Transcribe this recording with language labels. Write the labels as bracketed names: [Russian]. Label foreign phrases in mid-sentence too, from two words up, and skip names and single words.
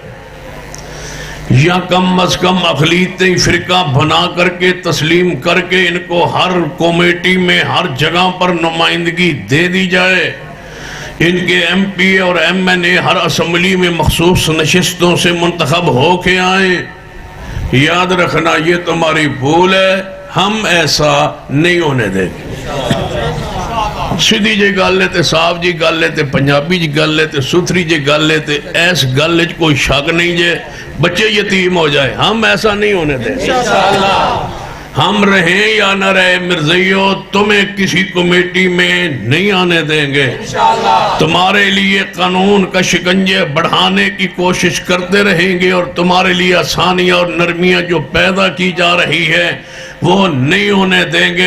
[Urdu] یا کم از کم اقلیتی فرقہ بنا کر کے تسلیم کر کے ان کو ہر کمیٹی میں ہر جگہ پر نمائندگی دے دی جائے ان کے ایم پی اور ایم این اے ہر اسمبلی میں مخصوص نشستوں سے منتخب ہو کے آئیں یاد رکھنا یہ تمہاری بھول ہے ہم ایسا نہیں ہونے دیں گے [Punjabi] سیدھی جی گل ہے تے صاف جی گل ہے تے پنجابی جی گل ہے تے ستھری جی گل ہے تے ایس گل وچ کوئی شک نہیں جے بچے یتیم ہو جائے, [Urdu] ہم ایسا نہیں ہونے دیں گے. ہم رہیں یا نہ رہے مرزائیو، تمہیں کسی کمیٹی میں نہیں آنے دیں گے. تمہارے لیے قانون کا شکنجے بڑھانے کی کوشش کرتے رہیں گے اور تمہارے لیے آسانیاں اور نرمیاں جو پیدا کی جا رہی ہے وہ نہیں ہونے دیں گے.